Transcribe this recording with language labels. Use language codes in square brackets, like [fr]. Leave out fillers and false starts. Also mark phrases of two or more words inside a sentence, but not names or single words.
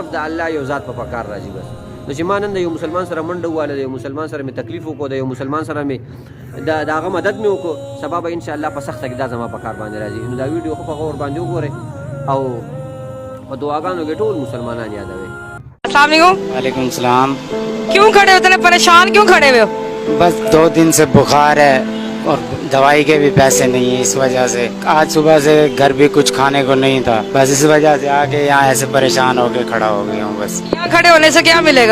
[ps] صرف د الله یو ذات په کار راځي. بس نو چې ما نن د یو مسلمان سره منډه وواله، د یو مسلمان سره مې تکلیف وکړو، د یو مسلمان سره مې د هغه مدد مې وکړو، سبا به انشاءالله په سخته کې دا زما په کار باندې راځي. نو دا ویډیو خو په غور باندې وګورئ او په دعاګانو کې ټول مسلمانان یادوي. [ar] السلام علیکم. وعلیکم السلام. [ur] کیوں کھڑے ہو؟ اتنے پریشان کیوں کھڑے ہوئے ہو؟ بس 2 دن سے بخار ہے اور دوائی کے بھی پیسے نہیں ہیں، اس وجہ سے آج صبح سے گھر بھی کچھ کھانے کو نہیں تھا، بس اس وجہ سے آ کے یہاں ایسے پریشان ہو کے کھڑا ہو گیا ہوں. بس یہاں کھڑے ہونے سے کیا ملے گا؟